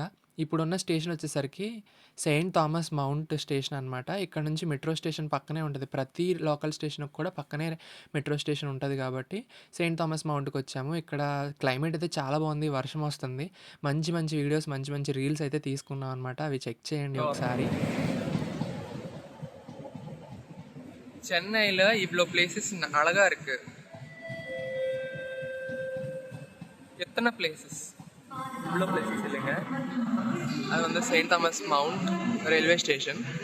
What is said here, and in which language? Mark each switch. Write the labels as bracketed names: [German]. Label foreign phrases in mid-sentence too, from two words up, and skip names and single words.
[Telugu] ఇప్పుడున్న స్టేషన్ వచ్చేసరికి సెయింట్ థామస్ మౌంట్ స్టేషన్ అనమాట. ఇక్కడ నుంచి మెట్రో స్టేషన్ పక్కనే ఉంటది. ప్రతి లోకల్ స్టేషన్‌కి కూడా పక్కనే మెట్రో స్టేషన్ ఉంటది కాబట్టి సెయింట్ థామస్ మౌంట్‌కి వచ్చాము. ఇక్కడ క్లైమేట్ అయితే చాలా బాగుంది. వర్షం వస్తుంది. మంచి మంచి వీడియోస్, మంచి మంచి రీల్స్ అయితే తీసుకున్నాం అనమాట. అవి చెక్ చేయండి ఒకసారి. [Tamil] சென்னையில் இவ்வளோ பிளேசஸ் அழகாக இருக்குது. எத்தனை பிளேசஸ், இவ்வளோ பிளேசஸ் இல்லைங்க. அது வந்து செயின்ட் தாமஸ் மவுண்ட் ரயில்வே ஸ்டேஷன்.